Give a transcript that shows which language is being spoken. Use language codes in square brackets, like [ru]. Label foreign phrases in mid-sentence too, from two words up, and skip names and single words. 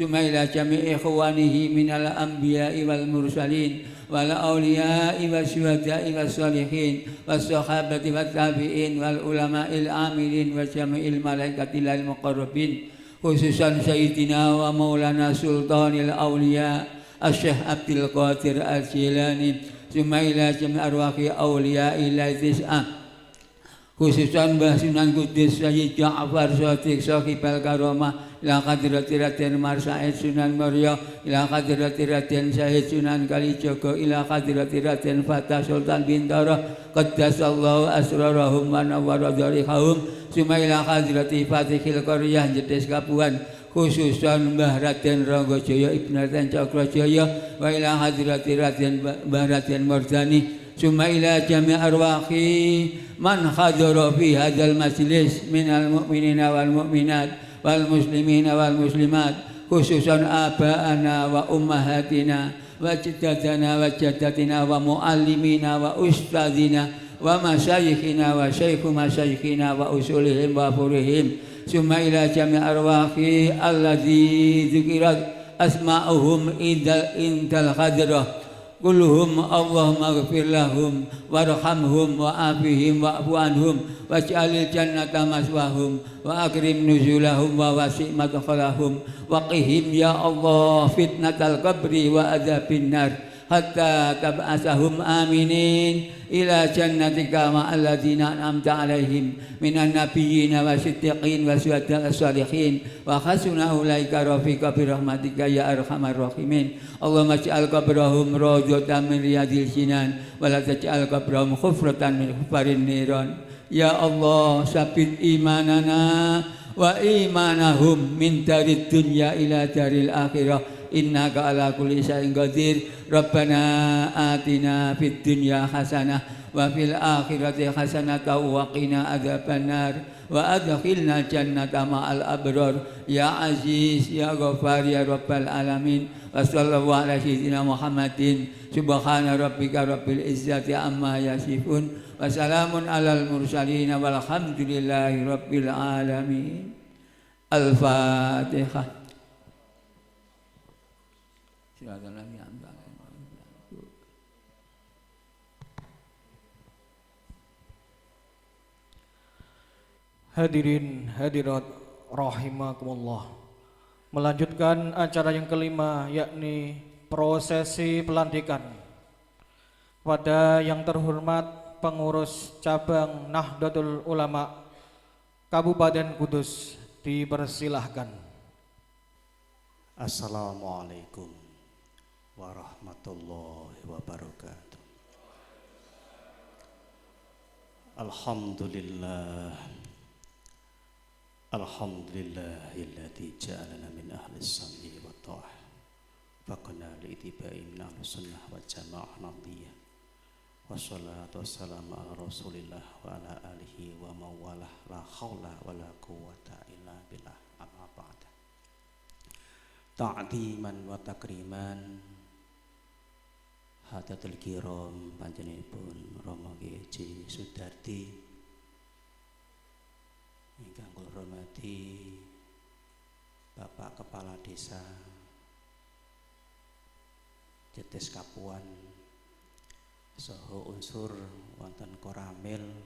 [ar] ثم إلى جميع إخوانه من الأنبياء والمرسلين والأولياء والشهداء والصالحين والصحابة والتابعين والعلماء العاملين وجميع الملائكة المقربين خصوصا سيدنا ومولانا سلطان الأولياء الشيخ عبد القادر الجيلاني ثم إلى جميع أرواح أولياء الله تسعة خصوصا مباه سونان قدس سيد جعفر صادق صاحب الكرامة إلى حضرة رادين مرسعيد سونان موريا إلى حضرة رادين شهيد سونان كاليجاغا إلى حضرة رادين فتاح سلطان بنتارا قدس الله أسرارهم ونور ضرائحهم ثم إلى حضرة فاتح القرية جيديس كافوان خصوصا مباه رادين رانغاجايا ابن رادين تشاكراجايا وإلى حضرة رادين مباه رادين مرداني ثم إلى جميع أرواح من حضر في هذا المجلس من المؤمنين والمؤمنات والمسلمين والمسلمات خصوصا آبائنا وأمهاتنا وأجدادنا وجداتنا و ومعلمينا وأستاذينا ومشايخنا وشيخ مشايخنا وأصولهم وفروعهم ثم إلى جميع أرواح الذي ذكرت أسماؤهم عند الحضرة كلهم اللهم اغفر لهم وارحمهم وعافهم واعف عنهم واجعل الجنة مثواهم وأكرم نزلهم و وسع مدخلهم وقهم يا الله فتنة القبر وعذاب النار حتى تبعثهم آمنين إلى جنتك مع الذين أنعمت عليهم من النبيين والصديقين والشهداء الصالحين و حسن أولئك رفيقا برحمتك يا أرحم الراحمين اللهم اجعل قبرهم روضة من رياض الجنان ولا تجعل قبرهم حفرة من حفر النيران يا الله ثبت إيماننا وإيمانهم من دار الدنيا إلى دار الآخرة إنك على كل شيء قدير ربنا آتنا في الدنيا حسنة وفي الآخرة حسنة وقنا عذاب النار وأدخلنا الجنة مع الأبرار يا عزيز يا غفار يا رب العالمين وصلى الله على سيدنا محمد سبحان ربك رب العزة عما يصفون وسلام على المرسلين والحمد لله رب العالمين الفاتحة. [id] Hadirin hadirat rahimakumullah. Melanjutkan acara yang kelima yakni prosesi pelantikan pada yang terhormat pengurus cabang Nahdlatul Ulama Kabupaten Kudus dipersilahkan. [ar] السلام عليكم ورحمة الله وبركاته. الحمد لله الذي جعلنا من أهل السمع والطاعة ووفقنا لاتباع من أهل السنة والجماعة النهضية والصلاة والسلام على رسول الله وعلى آله ومن والاه لا حول ولا قوة إلا بالله أما بعد تعظيما وتكريما حضرات الكرام [jv] panjenenganipun Rama Haji Sudardi ingkang kula hormati Bapak Kepala Desa Jedes Kapuan saha unsur wonten Koramil